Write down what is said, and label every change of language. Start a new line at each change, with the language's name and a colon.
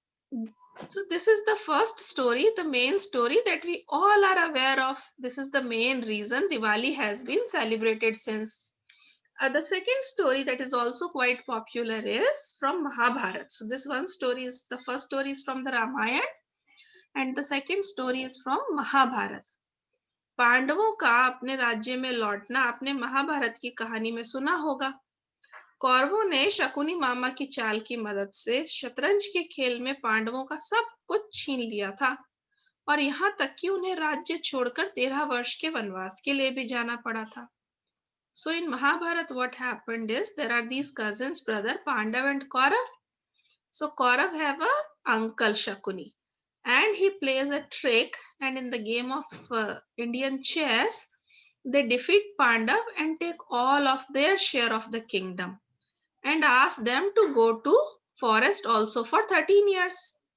English: So this is the first story, the main story that we all are aware of. This is the main reason Diwali has been celebrated since. The second story that is also quite popular is from Mahabharata. So this one story is, the first story is from the Ramayana and the second story is from Mahabharata.
Hindi: पांडवों का अपने राज्य में लौटना आपने महाभारत की कहानी में सुना होगा। कौरवों ने शकुनी मामा की चाल की मदद से शतरंज के खेल में पांडवों का सब कुछ छीन लिया था और यहाँ तक कि उन्हें राज्य छोड़कर 13 वर्ष के वनवास के लिए भी जाना पड़ा था।
English: So in Mahabharata, what happened is there are these cousins, brother Pandav and Kaurav. So Kaurav have a uncle Shakuni, and he plays a trick. And in the game of Indian chess, they defeat Pandav and take all of their share of the kingdom, and ask them to go to forest also for 13 years.